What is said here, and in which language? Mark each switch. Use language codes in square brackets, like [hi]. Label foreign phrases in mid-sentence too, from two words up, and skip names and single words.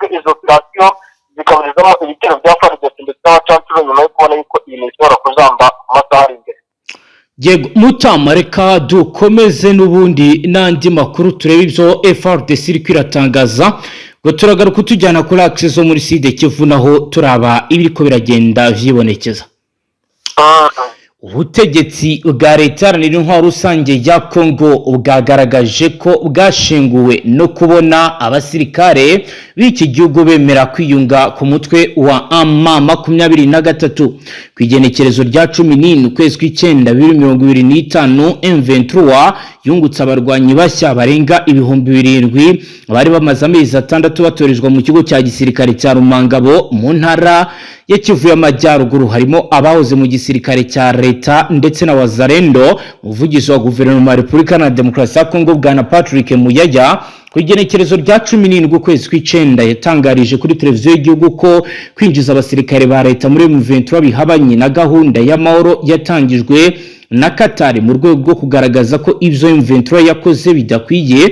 [rw] Izo operasiyo zikaburizamo ibitero bya FARDC ndetse n'abacancuro nyuma yo kubona yuko iyi misiyo ishobora kuzamba mu masaha ari imbere. Yego, Mutama reka dukomeze n'ubundi n'andi makuru turebe ibyo FARDC iri kwiratangaza ngo turagaruka tujyana kuri access zo muri Sud Kivu naho turaba ibiriko biragenda vyibonekeza. Ubutegetsi bwa leta iharanira intwaro rusange ya Congo bwagaragaje ko bwashinguwe no kubona abasirikare b'iki gihugu bemera kwiyunga ku mutwe wa M23 ku igenekerezo rya 14 ukwezi kw'Icyenda 2025. M23 yungutse abarwanyi bashya barenga 7,000 bari bamaze amezi 6 batorezwa mu kigo cya gisirikare cya Rumangabo mu ntara ya Kivu y'Amajyaruguru, harimo abahoze mu gisirikare cya leta ndetse na Wazalendo. Umuvugizi wa guverinoma ya Repubulika na Demokarasi ya Kongo Bwana Patrick Muyaya ku igenekerezo rya 17 ukwezi kw'Icyenda yatangarije kuri televiziyo y'igihugu ko kwinjiza abasirikare ba leta muri M23 bihabanye na gahunda y'amahoro yatangijwe na Qatar mu rwego rwo kugaragaza ko ibyo M23 yakoze bidakwiye.